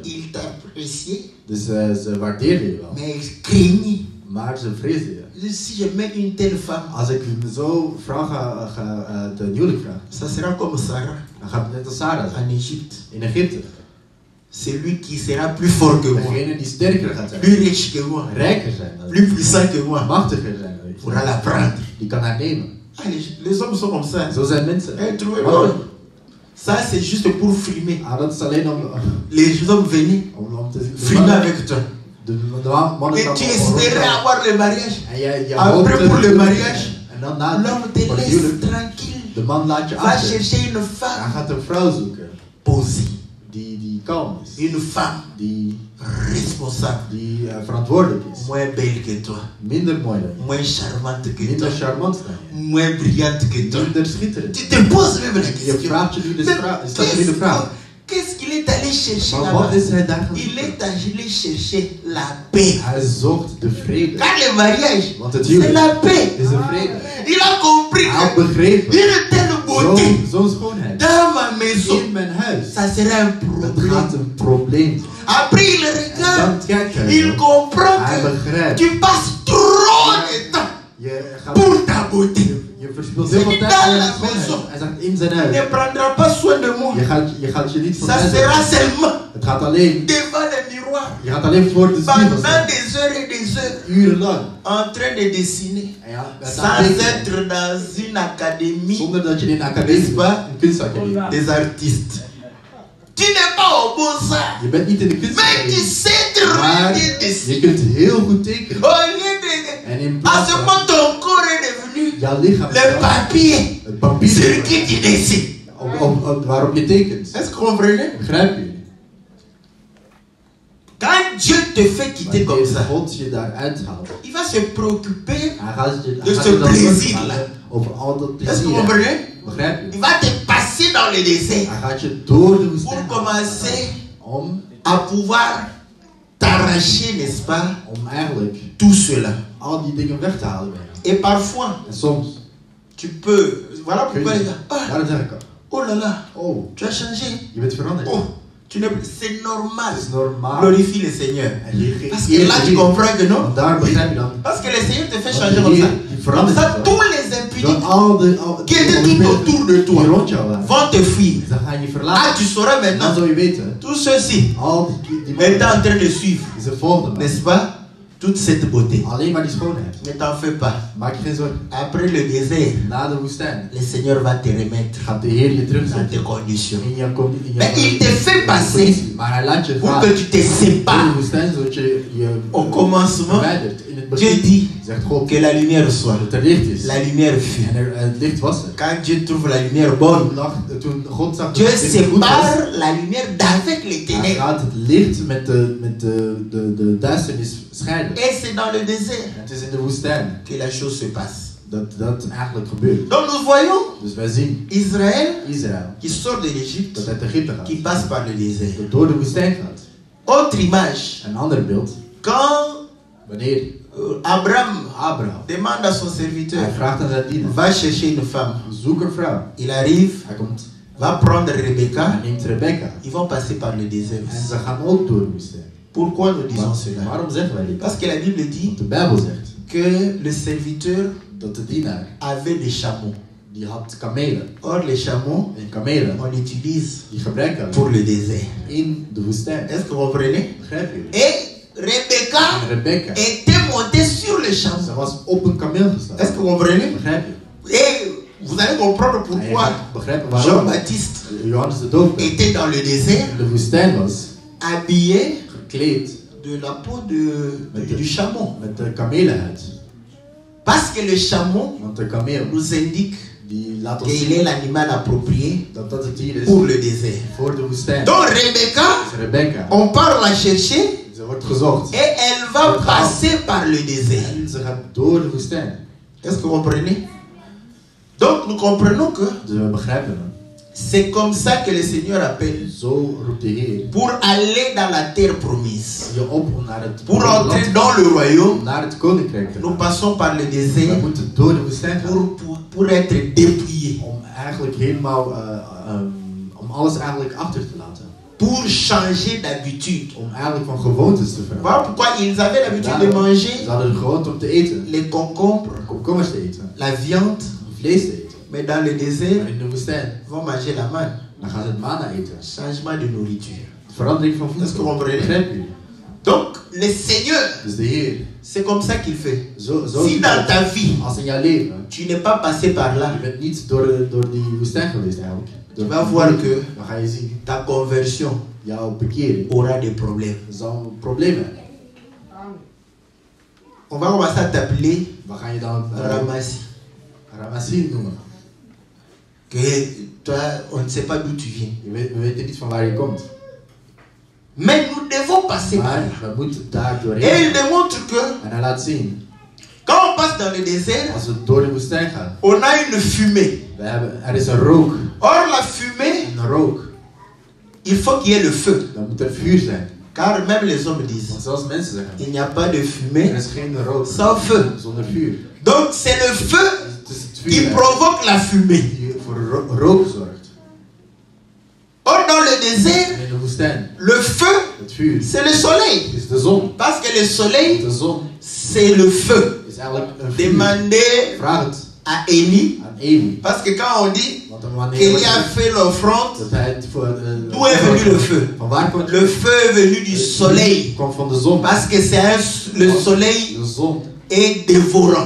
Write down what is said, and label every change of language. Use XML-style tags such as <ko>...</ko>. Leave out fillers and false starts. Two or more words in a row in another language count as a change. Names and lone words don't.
<fr>Ils t'appréciaient,</fr> <nl>Dus ze waardeerden je wel,</nl> <fr>mais ils craignaient.</fr> <nl>maar ze vreesden je.</nl> <fr>Si je mets une telle femme,</fr> <nl>Als ik zo'n vrouw ga ten huwelijk vragen,</nl> <fr>ça sera comme Sarah</fr> <nl>dan gaat het net als Sarah zijn.</nl> <fr>en Égypte.</fr> <nl>In Egypte.</nl> <fr>Celui qui sera plus fort que moi,</fr> <nl>Degene die sterker gaat zijn,</nl> <fr>plus riche que moi,</fr> <nl>rijker zijn,</nl> <fr>plus puissant que moi,</fr> <nl>machtiger zijn,</nl> <fr>pourra la prendre.</fr> <nl>die kan haar nemen.</nl> <fr>Ah, les hommes sont comme ça.</fr> <nl>Zo zijn mensen.</nl> <fr>Eh, trouvez</fr> <nl>Mannen.</nl> <fr>Ça, c'est juste pour frimer.</fr> <nl>Dat is alleen om</nl> <fr>Les hommes venaient</fr> <nl>te zien.</nl> <fr>frimer avec toi.</fr> <nl>De mannen</nl> <fr>Et tu espérais avoir le mariage.</fr> <nl>En je</nl> <fr>Après,</fr> <nl>hoopt</nl> <fr>pour le mariage,</fr> <nl>En dan na</nl> <fr>l'homme te</fr> <nl>voor het</nl> <fr>laisse</fr> <nl>huwelijk,</nl> <fr>tranquille.</fr> <nl>de man laat je</nl> <fr>Va</fr> <nl>achter.</nl> <fr>chercher une</fr> <nl>Hij</nl> <fr>femme</fr> <nl>gaat een vrouw zoeken</nl> <fr>posée,</fr> <nl>die kalm is.</nl> <fr>une femme</fr> <nl>Die</nl> <fr>responsable,</fr> <nl>verantwoordelijk is.</nl> <fr>moins belle que toi,</fr> <nl>Minder mooi dan je.</nl> <fr>moins charmante que</fr> <nl>Minder</nl> <fr>toi,</fr> <nl>charmant dan je.</nl> <fr>moins brillante que toi.</fr> <nl>Minder schitterend.</nl> <fr>Tu te poses même la</fr> <nl>Je</nl> <fr>question.</fr> <nl>vraagt je nu</nl> <fr>Mais</fr> <nl>stelt je nu de vraag.</nl> <fr>Qu'est-ce qu'il est allé chercher</fr> <nl>Maar</nl> <fr>là-bas?</fr> <nl>wat is hij daar gaan</nl> <fr>Il</fr> <nl>zoeken?</nl> <fr>est allé chercher la paix.</fr> <nl>Hij zocht de vrede.</nl> <fr>Car le mariage,</fr> <nl>Want het</nl> <fr>c'est</fr> <nl>huwelijk</nl> <fr>la paix.</fr> <nl>is een vrede.</nl> <fr>Il a compris</fr> <nl>Hij had</nl> <fr>que</fr> <nl>begrepen.</nl> <fr>une telle beauté</fr> <nl>Zo'n schoonheid.</nl> <fr>dans ma maison,</fr> <nl>In mijn huis.</nl> <fr>ça serait un</fr> <nl>Het</nl> <fr>problème.</fr> <nl>gaat een probleem zijn.</nl> <fr>Après, il</fr> <nl>En</nl> <fr>regarde,</fr> <nl>dan kijkt hij</nl> <fr>il</fr> <nl>zo.</nl> <fr>comprend</fr> <nl>Hij</nl> <fr>que</fr> <nl>begrijpt.</nl> <fr>tu passes trop de temps</fr> <nl>Je gaat</nl> <fr>pour ta beauté.</fr> <nl>Je verspilt heel veel tijd aan je schoonheid. Hij zegt in zijn</nl> <fr>Tu ne</fr> <nl>huis.</nl> <fr>prendras pas soin de moi.</fr> <nl>Je gaat je niet voor</nl> <fr>Ça</fr> <nl>mij</nl> <fr>sera</fr> <nl>zorgen.</nl> <fr>seulement</fr> <nl>Het gaat alleen.</nl> <fr>devant le miroir,</fr> <nl>Je gaat alleen voor de spiegel</nl> <fr>pendant</fr> <nl>staan.</nl> <fr>des heures et des heures,</fr> <nl>Urenlang.</nl> <fr>en train de dessiner,</fr> <nl>En ja, met</nl> <fr>sans</fr> <nl>aantekenen.</nl> <fr>être dans une académie</fr> <nl>Zonder dat je in een academie</nl> <fr>N'est-ce pas?</fr> <nl>een kunstacademie.</nl> <fr>des artistes. Tu n'es pas au beaux-arts,</fr> <nl>Je bent niet in de</nl> <fr>mais tu</fr> <nl>kunstacademie.</nl> <fr>sais</fr> <nl>Maar</nl> <fr>très bien dessiner.</fr> <nl>je kunt heel goed tekenen.</nl> <fr>Au lieu</fr> <nl>En in</nl> <fr>de... À</fr> <nl>plaats</nl> <fr>ce</fr> <nl>van</nl> <fr>moment, ton corps est devenu</fr> <nl>jouw lichaam</nl> <fr>le papier</fr> <nl>het papier</nl> <fr>sur qui tu dessines.</fr> <nl>waarop je tekent.</nl> <fr>Est-ce que vous comprenez?</fr> <nl>Begrijp je?</nl> <fr>Quand Dieu te fait quitter comme</fr> <nl>Wanneer</nl> <fr>ça,</fr> <nl>God je daaruit haalt,</nl> <fr>il va se préoccuper.</fr> <nl>hij gaat je Dus dan de plezier zorgen</nl> <fr>là.</fr> <nl>over al dat</nl> <fr>Est-ce que vous</fr> <nl>plezier.</nl> <fr>comprenez?</fr> <nl>Begrijp je?</nl> <fr>Il va te passer dans le désert</fr> <nl>Hij gaat je door de</nl> <fr>pour</fr> <nl>woestijn</nl> <fr>commencer</fr> <nl>om</nl> <fr>à pouvoir t'arracher, n'est-ce pas,</fr> <nl>eigenlijk</nl> <fr>tout cela.</fr> <nl>al die dingen weg te halen bij jou.</nl> <fr>Et parfois,</fr> <nl>En soms</nl> <fr>tu peux... Voilà</fr> <nl>kun</nl> <fr>pourquoi</fr> <nl>je,</nl> <fr>il dit, ah,</fr> <nl>daarom zeg ik al,</nl> <fr>oh là là, oh, tu as changé.</fr> <nl>je bent veranderd.</nl> <fr>Oh, c'est normal.</fr> <nl>Het is normaal.</nl> <fr>Glorifie le Seigneur.</fr> <nl>En je</nl> <fr>Parce que là, tu comprends que non.</fr> <nl>Want daar begrijp je dan.</nl> <fr>Parce que le Seigneur te fait</fr> <nl>Want</nl> <fr>changer</fr> <nl>de</nl> <fr>comme</fr> <nl>Heer,</nl> <fr>ça.</fr> <nl>die</nl> <fr>Comme</fr> <nl>verandert</nl> <fr>ça,</fr> <nl>je</nl> <fr>tous</fr> <nl>zo.</nl> <fr>les</fr> <nl>Door</nl> <fr>impudiques</fr> <nl>al</nl> <fr>qui étaient tout autour de toi</fr> <nl>die rond jou waren,</nl> <fr>vont te fuir.</fr> <nl>dan ga je Ah, verlaten.</nl> <fr>tu sauras</fr> <nl>En dan</nl> <fr>maintenant,</fr> <nl>zou je weten,</nl> <fr>tous ceux-ci</fr> <nl>al die</nl> <fr>étant</fr> <nl>mannen,</nl> <fr>en train de suivre,</fr> <nl>ze volgden me.</nl> <fr>n'est-ce pas, toute cette beauté.</fr> <nl>Alleen maar die schoonheid.</nl> <fr>Ne t'en fais pas.</fr> <nl>Maak je geen zorgen.</nl> <fr>Après le désert,</fr> <nl>Na de woestijn</nl> <fr>le Seigneur va te remettre</fr> <nl>gaat de Heer je</nl> <fr>dans</fr> <nl>terugzetten</nl> <fr>tes conditions.</fr> <nl>in jouw</nl> <fr>Mais il te fait passer</fr> <nl>conditie. Maar hij laat je</nl> <fr>pour</fr> <nl>gaan</nl> <fr>que tu te</fr> <nl>door de</nl> <fr>sépares.</fr> <nl>woestijn, zodat je je</nl> <fr>Au commencement,</fr> <nl>verwijdert. In het</nl> <fr>Dieu</fr> <nl>begin</nl> <fr>dit</fr> <nl>zegt God</nl> <fr>que la lumière soit.</fr> <nl>dat er licht is.</nl> <fr>La lumière fut.</fr> <nl>En het licht was er.</nl> <fr>Quand Dieu trouve la lumière bonne,</fr> <nl>Toen God zag dat</nl> <fr>Dieu</fr> <nl>het licht goed was,</nl> <fr>sépare la lumière d'avec les</fr> <nl>hij</nl> <fr>ténèbres.</fr> <nl>gaat het licht met de duisternis scheiden.</nl> <fr>Et c'est dans le désert</fr> <nl>En het is in de woestijn</nl> <fr>que la chose se passe.</fr> <nl>dat eigenlijk gebeurt.</nl> <fr>Donc nous voyons</fr> <nl>Dus wij zien Israël Israël</nl> <fr>qui sort de l'Égypte,</fr> <nl>dat uit Egypte gaat,</nl> <fr>qui passe par le désert.</fr> <nl>dat door de woestijn gaat.</nl> <fr>Autre image,</fr> <nl>Een ander beeld,</nl> <fr>quand</fr> <nl>wanneer Abraham Abraham,</nl> <fr>demande à son serviteur,</fr> <nl>hij vraagt aan zijn dienaar,</nl> <fr>va chercher une femme.</fr> <nl>zoek een vrouw.</nl> <fr>Il arrive,</fr> <nl>Hij komt,</nl> <fr>va prendre</fr> <nl>hij Rebecca, neemt Rebecca.</nl> <fr>ils vont passer par le désert</fr> <nl>En</nl> <fr>aussi.</fr> <nl>ze gaan ook door de woestijn.</nl> <fr>Pourquoi nous disons</fr> <nl>Maar</nl> <fr>cela?</fr> <nl>waarom zeggen wij dit?</nl> <fr>Parce que la Bible dit</fr> <nl>Want de Bijbel zegt</nl> <fr>que le serviteur</fr> <nl>dat de dienaar,</nl> <fr>avait des chameaux.</fr> <nl>die had kamelen.</nl> <fr>Or, les chameaux,</fr> <nl>En kamelen,</nl> <fr>on utilise</fr> <nl>die gebruiken</nl> <fr>pour le désert.</fr> <nl>in de woestijn.</nl> <fr>Est-ce que vous comprenez?</fr> <nl>Begrijp je?</nl> <fr>Et Rebecca</fr> <nl>En Rebecca,</nl> <fr>était montée sur le chameau.</fr> <nl>ze was op een kameel</nl> <fr>Est-ce</fr> <nl>gestaan.</nl> <fr>que vous comprenez?</fr> <nl>Begrijp je?</nl> <fr>Et vous allez comprendre</fr> <nl>En je</nl> <fr>pourquoi</fr> <nl>gaat begrijpen waarom</nl> <fr>Jean-Baptiste</fr> <nl>Johannes de Doper</nl> <fr>était dans le désert,</fr> <nl>in de woestijn was,</nl> <fr>habillé</fr> <nl>gekleed</nl> <fr>de la peau du chameau.</fr> <nl>met de kamelenhuid.</nl> <fr>Parce que le chameau</fr> <nl>Want de kameel,</nl> <fr>nous indique</fr> <nl>die laat ons</nl> <fr>qu'il</fr> <nl>zien</nl> <fr>est l'animal approprié</fr> <nl>dat dat het dier is</nl> <fr>pour le désert.</fr> <nl>voor de woestijn.</nl> <fr>Donc Rebecca,</fr> <nl>Dus Rebecca,</nl> <fr>on part la chercher</fr> <nl>ze wordt gezocht.</nl> <fr>et elle va passer par le désert.</fr> <nl>En ze gaat door de woestijn.</nl> <fr>Est-ce que vous comprenez? Donc nous comprenons que</fr> <nl>Dus we begrijpen hem.</nl> <fr>c'est comme ça que le Seigneur appelle</fr> <nl>Zo roept de Heer</nl> <fr>pour aller dans la terre promise.</fr> <nl>je op om naar het</nl> <fr>Pour</fr> <nl>land,</nl> <fr>entrer dans le royaume,</fr> <nl>om naar het koninkrijk te</nl> <fr>nous</fr> <nl>gaan.</nl> <fr>passons par le</fr> <nl>We</nl> <fr>désert</fr> <nl>moeten door de woestijn gaan</nl> <fr>pour être dépouillés,</fr> <nl>om eigenlijk helemaal, om alles eigenlijk achter te laten.</nl> <fr>pour changer d'habitude.</fr> <nl>Om eigenlijk van gewoontes te veranderen.</nl> <fr>Voilà pourquoi ils avaient l'habitude de</fr> <nl>Ze</nl> <fr>manger</fr> <nl>hadden de gewoonte om te eten,</nl> <fr>les concombres,</fr> <nl>komkommers te eten,</nl> <fr>la viande,</fr> <nl>vlees te eten.</nl> <fr>mais dans le désert,</fr> <nl>Maar in de woestijn,</nl> <fr>ils vont manger la manne.</fr> <nl>dan gaan ze het manna eten.</nl> <fr>Changement de nourriture.</fr> <nl>Verandering van</nl> <fr>Est-ce que vous</fr> <nl>voedsel.</nl> <fr>comprenez?</fr> <nl>Begrijp je?</nl> <fr>Donc, le Seigneur,</fr> <nl>Dus de Heer,</nl> <fr>c'est comme ça qu'il fait.</fr> <nl>zo</nl> <fr>Si dans ta vie,</fr> <nl>als in jouw leven,</nl> <fr>tu n'es pas passé par là,</fr> <nl>je bent niet door die woestijn geweest eigenlijk.</nl> <fr>tu vas voir que</fr> <nl>Dan ga je zien,</nl> <fr>ta conversion</fr> <nl>jouw bekering</nl> <fr>aura des problèmes.</fr> <nl>zal problemen hebben.</nl> <fr>On va commencer à t'appeler</fr> <nl>Wat ga je dan</nl> <fr>Ramassi.</fr> <nl>Ramassin noemen?</nl> <fr>Que toi, on ne sait pas d'où tu viens.</fr> <nl>We weten niet van waar je komt.</nl> <fr>Mais nous devons passer par</fr> <nl>Maar</nl> <fr>là.</fr> <nl>we moeten daar</nl> <fr>Et</fr> <nl>doorheen.</nl> <fr>il démontre que</fr> <nl>En hij laat zien,</nl> <fr>quand on passe dans le désert,</fr> <nl>als we door de woestijn gaan,</nl> <fr>on a une fumée.</fr> <nl>er is een rook.</nl> <fr>Or, la fumée</fr> <nl>Een rook</nl> <fr>il faut qu'il y ait le feu.</fr> <nl>Dan moet er vuur zijn.</nl> <fr>Car même les hommes disent,</fr> <nl>Want zelfs mensen zeggen,</nl> <fr>il n'y a pas de</fr> <nl>er</nl> <fr>fumée</fr> <nl>is geen rook</nl> <fr>sans feu.</fr> <nl>zonder vuur.</nl> <fr>Donc c'est le feu</fr> <nl>Het is het</nl> <fr>qui</fr> <nl>vuur</nl> <fr>provoque la fumée.</fr> <nl>die voor rook zorgt.</nl> <fr>Or dans le désert,</fr> <nl>En in de woestijn,</nl> <fr>le feu,</fr> <nl>het vuur,</nl> <fr>c'est le soleil.</fr> <nl>is de zon.</nl> <fr>Parce que le soleil,</fr> <nl>De zon</nl> <fr>c'est le feu.</fr> <nl>is eigenlijk een vuur.</nl> <fr>Demandez</fr> <nl>Vraag het</nl> <fr>à Élie.</fr> <nl>aan Eli.</nl> <fr>Parce que quand on dit</fr> <nl>Want dan wanneer</nl> <fr>qu'Élie a fait l'offrande,</fr> <nl>dat hij het voor</nl> <fr>d'où est venu le feu?</fr> <nl>van waar komt</nl> <fr>Le feu est venu du soleil.</fr> <nl>komt van de zon.</nl> <fr>Parce que le soleil</fr> <nl>De zon</nl> <fr>est dévorant.</fr>